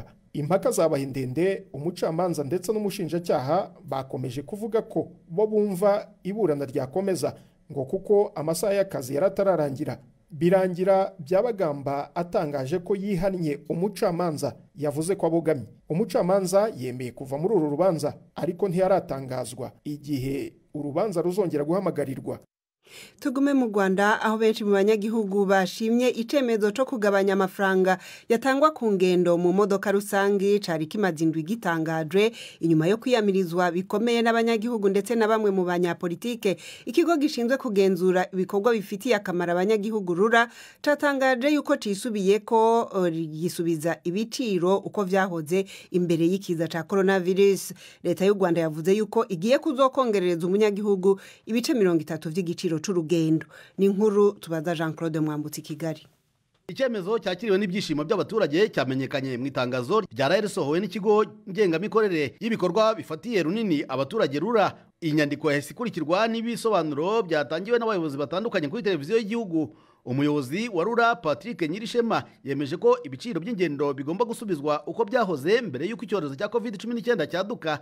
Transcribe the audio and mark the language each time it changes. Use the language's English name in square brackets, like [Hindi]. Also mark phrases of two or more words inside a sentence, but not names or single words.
[Kinyarwanda] Impaka zabaye ndende, umucamanza ndetse n'umushinjacyaha bakomeje kuvuga ko bo bumva iburana ryakomeza ngo kuko amasaha y'akazi yaratararangira. Birangira Byabagamba atangaje ko yihannye umucamanza yavuze ko abogamye. Umucamanza yemeye kuva muri uru rubanza ariko ntiyaratangazwa igihe urubanza ruzongera guhamagarirwa. [Rundi] Tugume mu Rwanda aho benshi mu banyagihugu bashimye icemezo cyo kugabanya amafaranga yatangwa ku ngendo mu modoka rusangi cari kimazindwi gitangajwe inyuma yo kwiyamirizwa bikomeye n'abanyagihugu ndetse na bamwe mu banyapolitike. Ikigo gishinzwe kugenzura ibikorwa bifitiye akamara abanyagihugu RURA catangaje yuko cisubiye ko gisubiza ibiciro uko vyahoze imbere y'ikiza ca coronavirus. Leta y'u Rwanda yavuze yuko igiye kuzokongerereza umunyagihugu ibice 30 vy'igiciro c'urugendo. Ni inkuru tubaza Jean Claude Mwambutsi Kigali. [Kinyarwanda] Icyemezo cyakiriwe n'ibyishimo by'abaturage cyamenyekanye mu itangazo ryarasohowe n'ikigo ngengamikorere y'ibikorwa bifatiye runini abaturage RURA. Inyandiko yahise ikurikirwa n'ibisobanuro byatangiwe n'abayobozi batandukanye kuri televiziyo y'igihugu. Umuyobozi wa RURA Patrick Nyirishema yemeje ko ibiciro by'ingendo bigomba gusubizwa uko byahoze mbere y'uko icyorezo cya COVID-19 cyaduka.